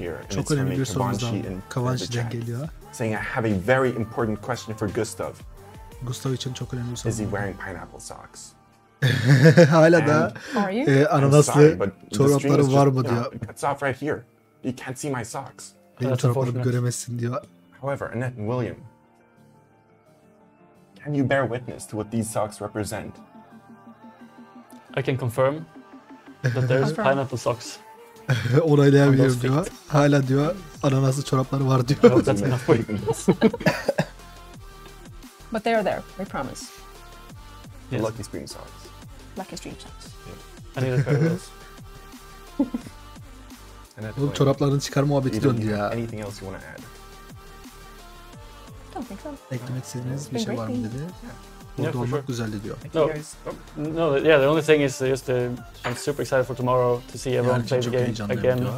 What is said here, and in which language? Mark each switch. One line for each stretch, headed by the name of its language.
Turkish: Çok önemli bir sorumuzdan Kavanchi'den geliyor.
English: Saying I have a very important question for Gustav.
Turkish: Gustav için çok önemli bir soru.
English: Is he wearing pineapple socks?
Turkish: Hala da ananaslı çorapları var mı diyor.
English: Cuts off right here. You can't see my socks.
Turkish: Benim çoraplarımı göremezsin diyor.
English: However, Annette and William, can you bear witness to what these socks represent? I can confirm that there's pineapple socks.
Turkish: Onaylayabiliyorum diyor. Hala diyor ananaslı çorapları var diyor.
English: That's enough for you. But they're there, we promise. Yes. Lucky Stream socks. Lucky Stream socks. I need a pair of those.
Turkish: Oğlum çoraplarını çıkar muhabbeti döndü ya.
English: Anything else you want to add? Don't think so.
Turkish: Eklemek istediğiniz bir şey var mı dedi. Burada olmak güzeldi diyor.
English: No, yeah, the only thing is just I'm super excited for tomorrow to see everyone play the game again.